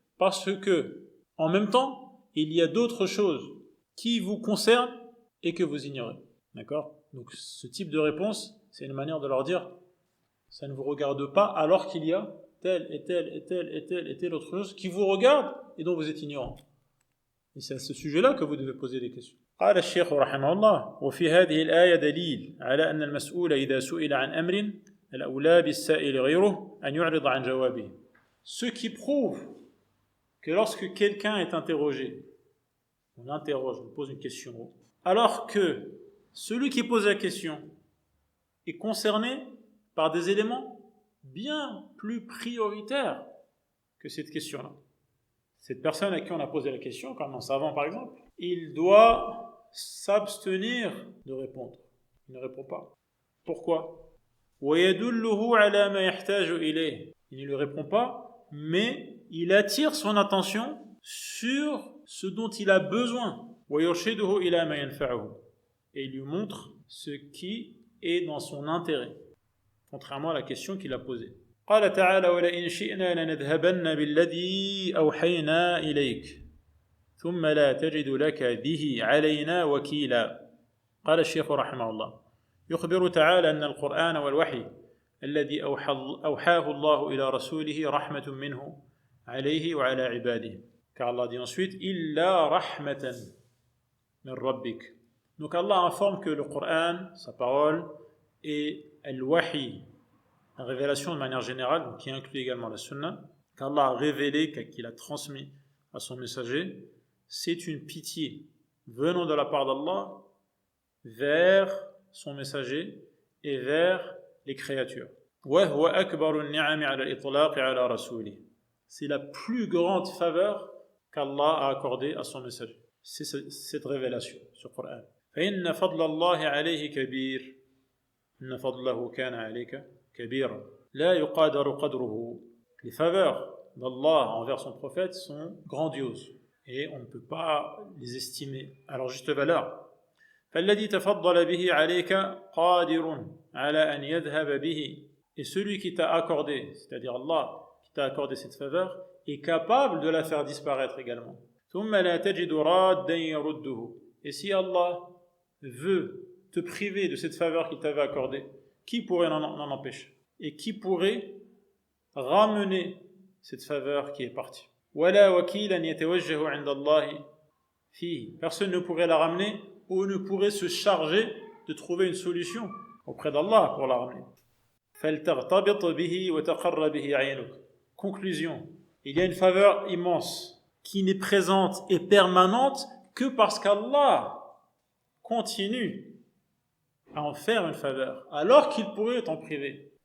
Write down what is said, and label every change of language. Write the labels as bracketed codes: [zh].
[fr] Parce que, en même temps, il y a d'autres choses qui vous concernent et que vous ignorez. D'accord? Donc ce type de réponse, c'est une manière de leur dire ça ne vous regarde pas alors qu'il y a telle et telle et telle et telle et telle autre chose qui vous regarde et dont vous êtes ignorant. Et c'est à ce sujet-là que vous devez poser des questions. [ar] قال الشيخ رحمه الله وفي هذه الآية دليل على أن المسؤول إذا سئل عن أمر الأولى بالسائل غيره أن يعرض عن جوابه. [fr] Ce qui prouve que lorsque quelqu'un est interrogé, on l'interroge, on pose une question, alors que celui qui pose la question est concerné par des éléments bien plus prioritaires que cette question-là. Cette personne à qui on a posé la question, comme un savant par exemple, il doit s'abstenir de répondre. Il ne répond pas. Pourquoi? [ar] وَيَدُلُّهُ عَلَى مَا يَحْتَاجُ إِلَيْهِ. [fr] Il ne lui répond pas, mais il attire son attention sur ce dont il a besoin. [ar] وَيُرْشِدُهُ إِلَى مَا يَنْفَعُهُ. [fr] Et il lui montre ce qui est dans son intérêt, contrairement à la question qu'il a posée. [ar] قال تعالى ولئن شئنا لنذهبن بالذي أوحينا إليك ثم لا تجد لك به علينا وكيلا. قال الشيخ رحمه الله يخبر تعالى أن القرآن والوحي الذي أوحاه الله إلى رسوله رحمة منه عليه وعلى عباده. [fr] Car Allah dit ensuite [ar] إلا رحمة من ربك. [fr] Donc Allah informe que le Coran, sa parole, et al-wahi, la révélation de manière générale, qui inclut également la sunna, qu'Allah a révélé, qu'il a transmis à son messager, c'est une pitié venant de la part d'Allah vers son messager et vers les créatures. [ar] وَهُوَ أَكْبَرُ النِّعَمِ عَلَى الْإِطْلَاقِ عَلَى رَسُولِهِ. [fr] C'est la plus grande faveur qu'Allah a accordée à son messager. C'est cette révélation, ce Coran. [ar] فإن فضل الله عليه كبير إن فضله كان عليك كبيرا لا يقادر قدره. [fr] Les faveurs d'Allah envers son prophète sont grandioses et on ne peut pas les estimer à leur juste valeur. [ar] فالذي تفضل به عليك قادر على أن يذهب به. [fr] Et celui qui t'a accordé, c'est-à-dire Allah qui t'a accordé cette faveur, est capable de la faire disparaître également. [ar] ثم لا تجد رادا يرده. [fr] Et si Allah veut te priver de cette faveur qu'il t'avait accordée, qui pourrait en empêcher? Et qui pourrait ramener cette faveur qui est partie? [ar] ولا وكيلا يتوجه عند الله فيه. [fr] Personne ne pourrait la ramener ou ne pourrait se charger de trouver une solution auprès d'Allah pour la ramener. [ar] فلتغتبط به وتقر به عينك. [fr] Conclusion. Il y a une faveur immense qui n'est présente et permanente que parce qu'Allah continue à en faire une faveur, alors qu'il pourrait t'en priver.